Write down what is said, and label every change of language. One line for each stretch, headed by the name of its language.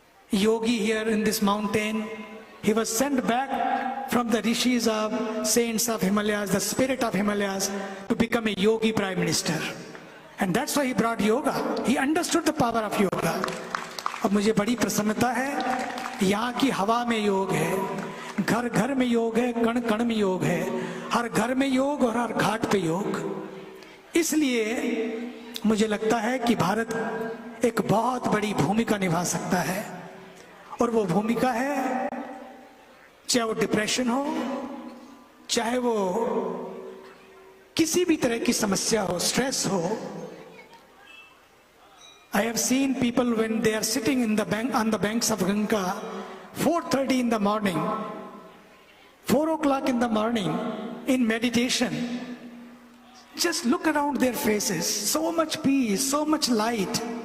English: yogi here in this mountain. He was sent back from the rishis of saints of Himalayas, the spirit of Himalayas, to become a yogi prime minister. And that's why he brought yoga. He understood the power of yoga.
Hindi: अब मुझे बड़ी प्रसन्नता है, यहाँ की हवा में योग है, घर घर में योग है, कण कण में योग है, हर घर में योग और हर घाट पे योग। इसलिए मुझे लगता है कि भारत एक बहुत बड़ी भूमिका निभा सकता है, और वो भूमिका है, चाहे वो डिप्रेशन हो, चाहे वो किसी भी तरह की समस्या हो, स्ट्रेस हो।
English: I have seen people when they are sitting in the bank on the banks of Ganga, 4:30 in the morning, 4 o'clock in the morning, in meditation. Just look around their faces, so much peace, so much light.